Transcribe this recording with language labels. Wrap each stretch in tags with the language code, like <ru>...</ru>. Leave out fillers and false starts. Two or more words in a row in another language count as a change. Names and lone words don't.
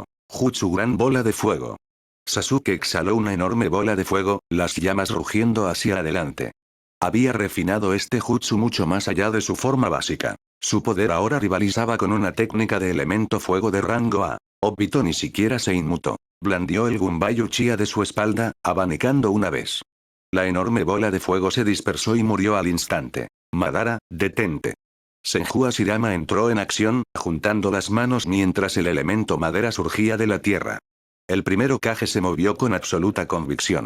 <es>Jutsu gran bola de fuego. Sasuke exhaló una enorme bola de fuego, las llamas rugiendo hacia adelante. Había refinado este jutsu mucho más allá de su forma básica. Su poder ahora rivalizaba con una técnica de elemento fuego de rango A. Obito ni siquiera se inmutó. Blandió el Gunbai Uchiha de su espalda, abanicando una vez. La enorme bola de fuego se dispersó y murió al instante. Madara, detente. Senju Hashirama entró en acción, juntando las manos mientras el elemento madera surgía de la tierra. El primer Hokage se movió con absoluta convicción.</es>